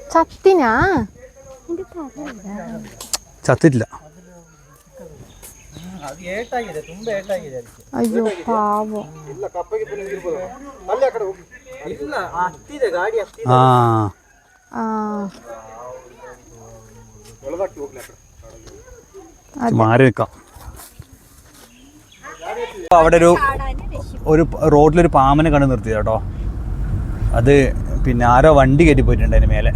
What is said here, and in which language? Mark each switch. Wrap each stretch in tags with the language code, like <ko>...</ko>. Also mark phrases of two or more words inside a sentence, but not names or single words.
<ml>ചത്തിനാ? ചത്തിട്ടില്ല.</ml> <kn>ಅದು ಏಟಾಗಿದೆ, ತುಂಬಾ ಏಟಾಗಿದೆ ಅದಕ್ಕೆ. ಅಯ್ಯೋ ಪಾವ. ಇಲ್ಲ ಹತ್ತಿದೆ, ಗಾಡಿ ಹತ್ತಿದೆ.</kn> <ml>ആ മാറി നിൽക്കാം. അവിടെ ഒരു റോഡിലൊരു പാമ്പിനെ കണ്ടു നിർത്തിയത് കേട്ടോ. അത് പിന്നെ ആരോ വണ്ടി കയറ്റി പോയിട്ടുണ്ട് അതിന് മേലെ.</ml>